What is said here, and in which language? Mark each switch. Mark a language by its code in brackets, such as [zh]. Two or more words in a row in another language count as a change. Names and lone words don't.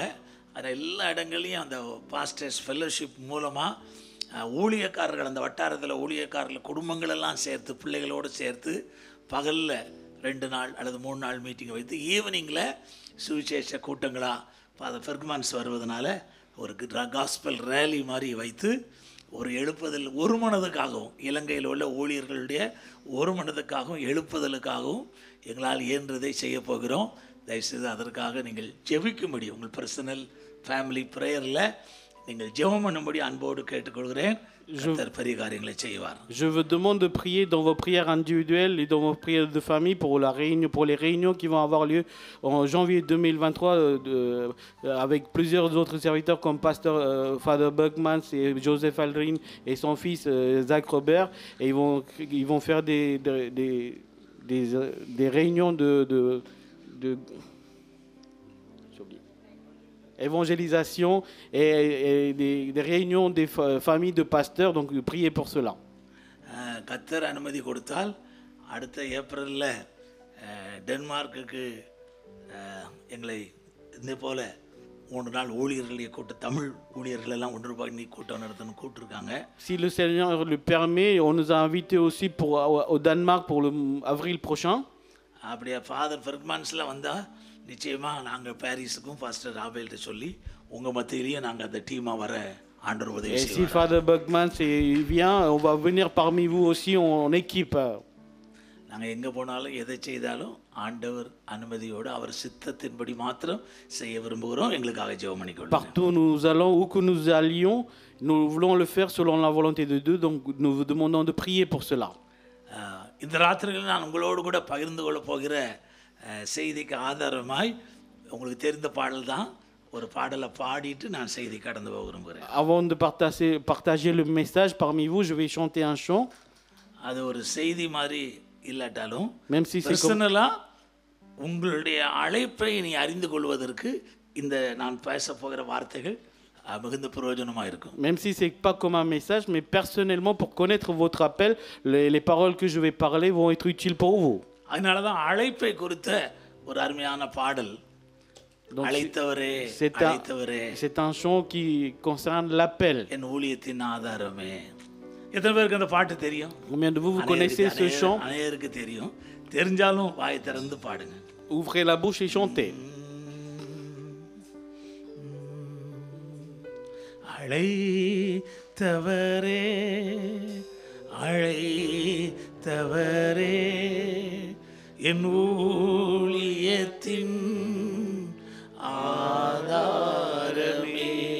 [ta] அதில் எல்லா இடங்களையும் அந்த [en] pastors fellowship [ta] மூலமாக ஊழியக்காரர்கள், அந்த வட்டாரத்தில் ஊழியக்காரர்கள் குடும்பங்களெல்லாம் சேர்த்து, பிள்ளைகளோடு சேர்த்து பகலில் 2 நாள் அல்லது 3 நாள் மீட்டிங்கை வைத்து ஈவினிங்கில் சுவிசேஷ கூட்டங்களாக ஃபாதர் ஃபெர்க்மான்ஸ் வருவதனால ஒரு [en] gospel rally [ta] மாதிரி வைத்து ஒரு எழுப்புதல், ஒரு மனதுக்காகவும், இலங்கையில் உள்ள ஊழியர்களுடைய ஒரு மனதுக்காகவும் எழுப்புதலுக்காகவும் எங்களால் இயன்றதை செய்ய போகிறோம். தயவுசெய்து அதற்காக நீங்கள் ஜெபிக்கும்படி உங்கள் [en] personal family prayer [ta] நீங்கள் ஜெபம் பண்ணும்படி அன்போடு கேட்டுக்கொள்கிறேன். கர்த்தர் பெரிய காரியங்களை செய்வார். [fr] Je vous demande de prier dans vos prières individuelles et dans vos prières de famille pour les réunions qui vont avoir lieu en janvier 2023 avec plusieurs autres serviteurs comme Pasteur Father Buckman et Joseph Aldrin et son fils Zach Robert. Et ils vont faire des réunions de évangélisation et des réunions des familles de pasteurs, donc priez pour cela. [ta] கர்த்தர் அனுமதி கொடுத்தால் அடுத்த ஏப்ரலில் டென்மார்க்குக்கு எங்களை இதே போல் 3 நாள் ஊழியர்களை தமிழ் ஊழியர்கள் எல்லாம் ஒன்று பண்ணி கூட்டம் நடத்தணும் கூப்பிட்டுருக்காங்க. [fr] Si le Seigneur le permet, on nous a invités aussi au Danemark pour le avril prochain. [ta] அப்படியே ஃபாதர் ஃபெர்க்மான்ஸில் வந்தால் நிச்சயமாக நாங்கள் பாரிஸுக்கும் பாஸ்டர் ராபேல்கிட்ட சொல்லி உங்கள் மத்தியிலேயே நாங்கள் அந்த டீமாக வர ஆண்டவர் உதவி [fr] Et si [ta] செய்வார். [fr] Father Buckman vient, on va venir parmi vous aussi en équipe. [ta] நாங்கள் எங்கே போனாலும் எதை செய்தாலும் ஆண்டவர் அனுமதியோடு அவர் சித்தத்தின்படி மாத்திரம் செய்ய விரும்புகிறோம். எங்களுக்காக ஜெபம் பண்ணிக்கொள்ளுங்க. [fr] Partout où nous allons, où que nous allions, nous voulons le faire selon la volonté de Dieu, donc nous vous demandons de prier pour cela. [ta] இந்த ராத்திரியில் நான் உங்களோடு கூட பகிர்ந்து கொள்ள போகிற செய்திக்கு ஆதாரமாய் உங்களுக்கு தெரிந்த பாடல் தான். ஒரு பாடலை பாடிட்டு நான் செய்தி கடந்து போக விரும்புகிறேன். [fr] Avant de partager le message parmi vous, je vais chanter un chant. [ta] அது ஒரு செய்தி மாதிரி இல்லாட்டாலும் [fr] Même si c'est [ta] பர்சனலாக உங்களுடைய அழைப்பை நீ அறிந்து கொள்வதற்கு இந்த நான் பேச போகிற வார்த்தைகள் மிகுந்த பிரயோஜனமாக இருக்கும். [fr] Même si c'est pas comme un message, mais personnellement pour connaître votre appel, les paroles que je vais parler vont être utiles pour vous. [ta] அதனால தான் அழைப்பை குறித்த ஒரு அருமையான பாடல். அழைத்தவரே அழைத்தவரே. [fr] C'est un chant qui concerne l'appel. [ta] என் ஊழியத்தின் ஆதாரமே. எத்தனை பேருக்கு அந்த பாட்டு தெரியும்? [fr] Combien de vous connaissez ce chant? [ta] அநேகருக்கு தெரியும். தெரிஞ்சாலும் வாயை திறந்து பாடுங்க. [fr] Ouvrez la bouche et chantez. [ta] அழைத்தவரே அழைத்தவரே என் ஊழியத்தின் ஆதாரமே.